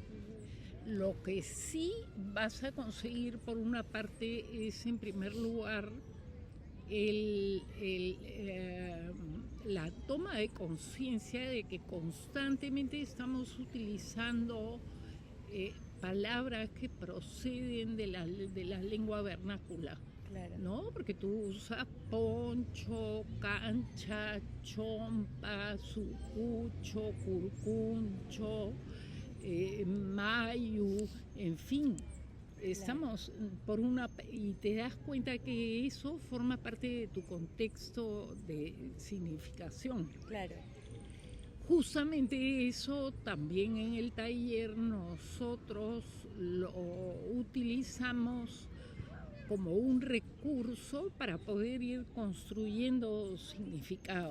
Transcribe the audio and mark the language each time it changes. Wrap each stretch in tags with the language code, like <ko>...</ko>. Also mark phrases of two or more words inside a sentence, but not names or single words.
<es>Lo que sí vas a conseguir, por una parte, es en primer lugar la toma de conciencia de que constantemente estamos utilizando palabras que proceden de la lengua vernácula. Claro. ¿No? Porque tú usas poncho, cancha, chompa, sucucho, curcuncho, mayu, en fin. Estamos por y te das cuenta que eso forma parte de tu contexto de significación. Claro. Justamente eso también en el taller nosotros lo utilizamos como un recurso para poder ir construyendo significado.</es>